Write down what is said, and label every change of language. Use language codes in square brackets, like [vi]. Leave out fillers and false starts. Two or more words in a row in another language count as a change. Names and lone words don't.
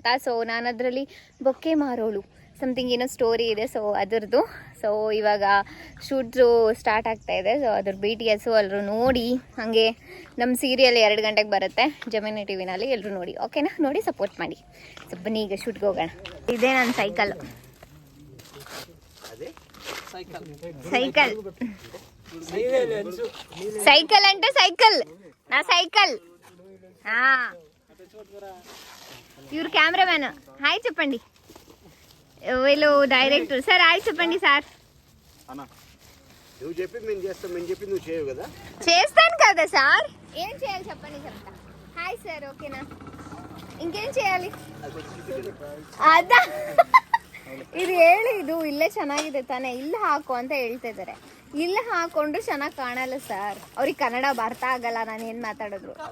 [kn] ಸೊ ನಾನು ಅದರಲ್ಲಿ ಬೊಕ್ಕೆ ಮಾರೋಳು [en] something story [kn] ಇದೆ, ಸೊ ಅದರದ್ದು. ಸೊ ಇವಾಗ [en] shoots start [kn] ಆಗ್ತಾ ಇದೆ. ಸೊ ಅದ್ರ BTS ಎಲ್ಲರೂ ನೋಡಿ. ಹಾಗೆ ನಮ್ಮ ಸೀರಿಯಲ್ 2 ಗಂಟೆಗೆ ಬರುತ್ತೆ [en] Gemini TV, [kn] ಎಲ್ಲರೂ ನೋಡಿ, ಓಕೆನಾ? ನೋಡಿ ಸಪೋರ್ಟ್ ಮಾಡಿ. ಸೊ ಬನ್ನಿ ಈಗ ಶೂಟ್ಗೆ ಹೋಗೋಣ. ಇದೇ ನನ್ನ ಸೈಕಲ್ [te] సైకిల్ అంటే సైకిల్, నా సైకిల్. ఇವರು కెమెరామ్యాన్. హాయ్ చెప్పండి. వీళ్ళు డైరెక్టర్. సార్ హాయ్ చెప్పండి సార్. చేస్తాను కదా సార్. ఏం చేయాలి చెప్పండి, చెప్తా. హాయ్ సార్, ఓకేనా? ఇంకేం చేయాలి? [kn] ಅದ ಇದು ಹೇಳಿ, ಇದು ಇಲ್ಲೇ ಚೆನ್ನಾಗಿದೆ ತಾನೇ, ಇಲ್ಲಿ ಹಾಕು ಅಂತ ಹೇಳ್ತಾ ಇದ್ದಾರೆ. ಇಲ್ಲಿ ಹಾಕೊಂಡು ಚೆನ್ನಾಗಿ ಕಾಣಲ್ಲ ಸರ್. ಅವ್ರಿಗೆ ಕನ್ನಡ ಬರ್ತಾ ಆಗಲ್ಲ ನಾನು ಏನ್ ಮಾತಾಡಿದ್ರು.